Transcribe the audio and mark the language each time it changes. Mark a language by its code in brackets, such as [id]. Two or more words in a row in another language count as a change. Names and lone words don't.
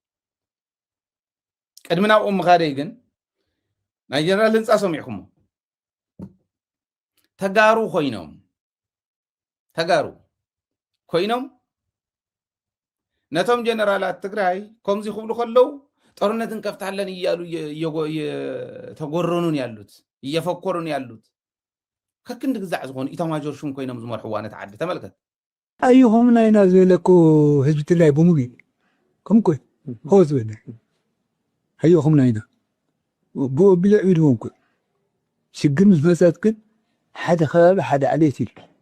[ti] ቅድሚ ናብኦም ምኻደይ ግን ናይ ጀነራል ህንፃ ሰሚዕኩሞ ተጋሩ ኮይኖም ነቶም ጀነራላት ትግራይ ከምዚ ይኽብሉ ከለው [am] ጦርነት እንከፍታለን እያሉ እየተጎረኑን ያሉት እየፈኮሩን ያሉት [ti] ከክንድ ግዛዕ ዝኾኑ ኢታማጆር ሹም ኮይኖም ዝመርሕዋ ነቲ ዓዲ ተመልከት። ኣይኹም ናይና ዝበለኩ ህዝቢ ትግራይ ብሙሉ ከምኮ ሆ ዝበለ ኣይኹም ናይና ብልዕ ኢልዎም ኮ ሽግር ምስ መፀት ግን ሓደ ከባቢ ሓደ ዓሌት ኢሉ